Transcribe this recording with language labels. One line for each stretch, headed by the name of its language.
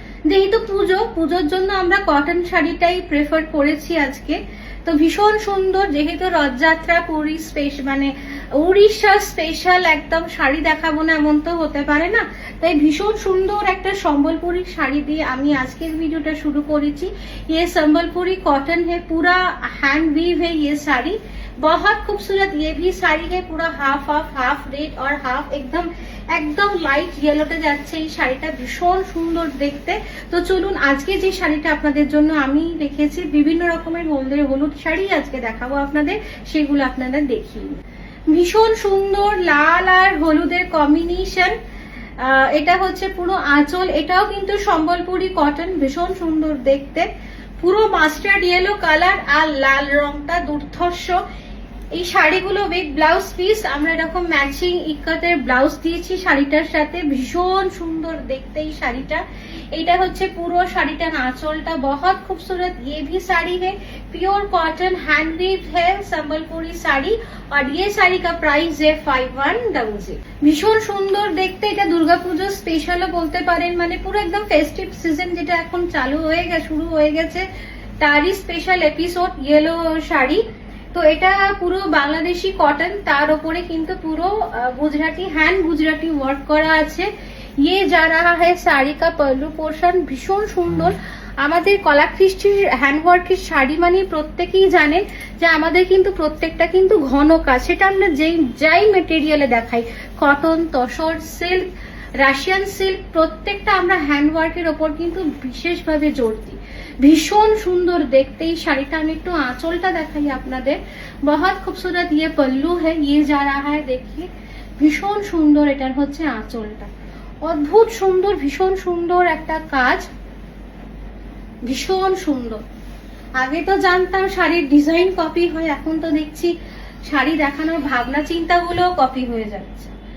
Bangla: যেহেতু পুজোর জন্য আমরা কটন শাড়িটাই প্রেফার করেছি আজকে। তো ভীষণ সুন্দর, যেহেতু রথযাত্রা পুরী উড়িষ্যা স্পেশাল একদম শাড়ি দেখাবো না এমন তো হতে পারে না, তাই ভীষণ সুন্দর একটা সম্বলপুরি শাড়ি দিয়ে আমি আজকের ভিডিওটা शुरू করেছি।
Hindi: ये संबलपुरी कॉटन है, पूरा हैंड वीव है ये साड़ी, बहुत खूबसूरत। ये भी साड़ी है पूरा हाफ रेड और हाफ
Bangla: একদম লাইট ইয়েলোতে যাচ্ছে এই শাড়িটা, ভীষণ সুন্দর দেখতে। তো চলুন আজকে যে শাড়িটা আপনাদের জন্য আমি রেখেছি, বিভিন্ন রকমের হলুদ শাড়ি আজকে দেখাবো আপনাদের, সেগুলো আপনারা দেখিয়ে। ভীষণ সুন্দর লাল আর হলুদের কম্বিনেশন। এটা হচ্ছে পুরো আঁচল, এটাও কিন্তু সম্বলপুরি কটন, ভীষণ সুন্দর দেখতে। পুরো মাস্টার্ড ইয়েলো কালার আর লাল রংটা দুর্ধর্ষ। এই শাড়িগুলো উইথ ব্লাউজ পিস আমরা এরকম ম্যাচিং ইকাতের ব্লাউজ দিয়েছি শাড়িটার সাথে, ভীষণ সুন্দর দেখতে এই শাড়িটা। এটা হচ্ছে পুরো শাড়িটার আঁচলটা,
Hindi: बहुत खूबसूरत। ये भी साड़ी है प्योर कॉटन हैंड वीव है संबलपुरी साड़ी और ये साड़ी का प्राइस है 5100।
Bangla: ভীষণ সুন্দর দেখতে, এটা দুর্গাপুজো স্পেশালও বলতে পারেন, মানে পুরো একদম ফেস্টিভ সিজন যেটা এখন শুরু হয়ে গেছে তারই স্পেশাল এপিসোড ইয়েলো শাড়ি। তো এটা পুরো বাংলাদেশি কটন, তার উপরে কিন্তু পুরো গুজরাটি ওয়ার্ক করা আছে।
Hindi: ये जा रहा है साड़ी का पल्लू पोर्शन,
Bangla: ভীষণ সুন্দর। আমাদের কলাকৃষ্টির হ্যান্ডওয়ার্কের শাড়ি মানে প্রত্যেকেই জানেন যে আমাদের কিন্তু প্রত্যেকটা কিন্তু ঘন কাজ, সেটা আমরা যাই মেটেরিয়ালে দেখাই, cotton, tussar, silk, Russian silk, প্রত্যেকটা আমরা হ্যান্ডওয়ার্কের ওপর কিন্তু বিশেষভাবে জোর দিই। ভীষণ সুন্দর দেখতে এই শাড়িটা। আমি একটু আঁচলটা দেখাই আপনাদের,
Hindi: बहुत खूबसूरत। ये पल्लू है, ये जा रहा है, देखिए
Bangla: ভীষণ সুন্দর। এটার হচ্ছে আঁচলটা, অদ্ভুত সুন্দর, ভীষণ সুন্দর একটা কাজ, ভীষণ সুন্দর। আগে তো জানতাম শাড়ির ডিজাইন কপি হয়, এখন তো দেখছি শাড়ি দেখানোর ভাবনা চিন্তাগুলো কপি হয়ে যাচ্ছে।